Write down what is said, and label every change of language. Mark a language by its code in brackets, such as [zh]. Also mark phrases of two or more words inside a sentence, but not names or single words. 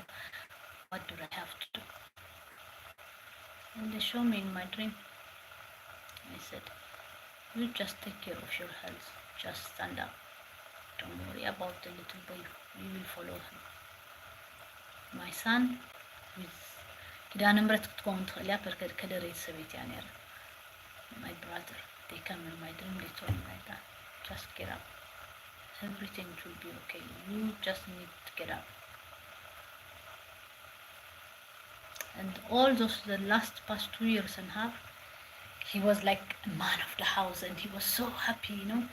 [en] What do I have to do? And they show me in my dream. I said, you just take care of your health. Just stand up. Don't worry about the little boy. You will follow him. My son with [ti] ኪዳነ ምሕረት ክትከውን ትኽእል እያ ከደረ ቤተሰቤት እያ ነይረ [en] my brother, they come in my dream, they told me like that. Just get up. Everything will be okay. You just need to get up. And all those, the last past 2 years and a half, he was like a man of the house, and he was so happy, you know.